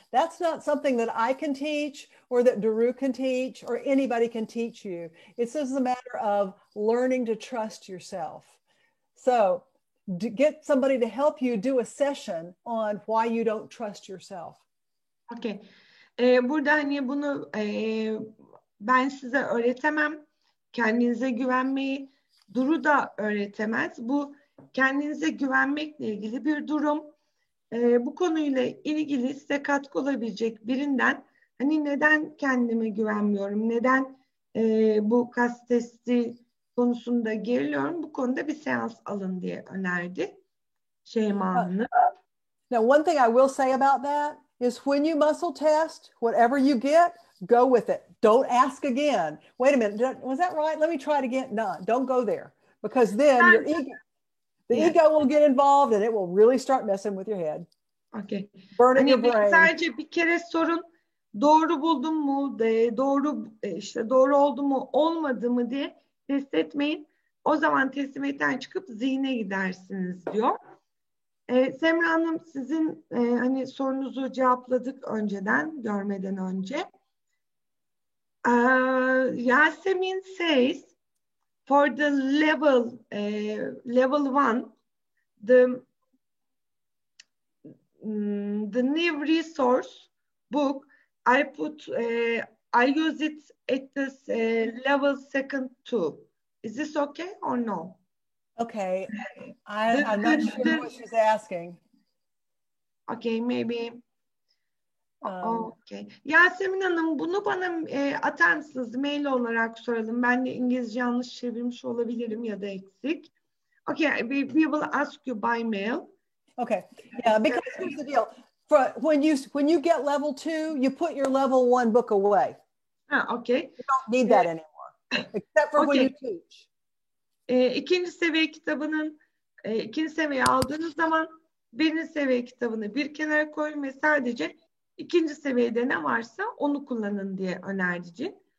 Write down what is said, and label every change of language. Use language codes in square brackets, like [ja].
[en] That's not something that I can teach or that Duru can teach or anybody can teach you. It's just a matter of learning to trust yourself. So get somebody to help you do a session on why you don't trust yourself. Okay. [tr] Burada hani bunu ben size öğretemem. Kendinize güvenmeyi Duru da öğretemez. Bu kendinize güvenmekle ilgili bir durum. Bu konuyla ilgili size katkı olabilecek birinden hani neden kendime güvenmiyorum, neden bu kas testi konusunda geriliyorum, bu konuda bir seans alın diye önerdi Şeyma Hanım. [en] Now, one thing I will say about that is when you muscle test, whatever you get, go with it. Don't ask again. Wait a minute, was that right? Let me try it again. No, don't go there, because then your ego, ego will get involved and it will really start messing with your head. Okay. Burning your brain. [tr] Sadece bir kere sorun, doğru buldum mu, doğru oldu mu, olmadı mı diye test etmeyin. O zaman teslimiyetten çıkıp zihne gidersiniz diyor. Semra Hanım, sizin hani sorunuzu cevapladık önceden, görmeden önce. [en] Yasemin says, for the level 1, the new resource book, I use it at this level 2. Is this okay or no? Okay, I'm not sure what she's asking. Okay, maybe. Okay. [tr] Yasemin Hanım, bunu bana atar mısınız? Mail olarak soralım. Ben de İngilizce yanlış çevirmiş olabilirim ya da eksik. [en] Okay, we will ask you by mail. Okay, yeah, because here's the deal. When you get level 2, you put your level 1 book away. Okay. You don't need that anymore, except for when you teach. [tr] İkinci seviye kitabının ikinci seviye aldığınız zaman birinci seviye kitabını bir kenara koyun ve sadece ikinci seviyede ne varsa onu kullanın diye önerdici.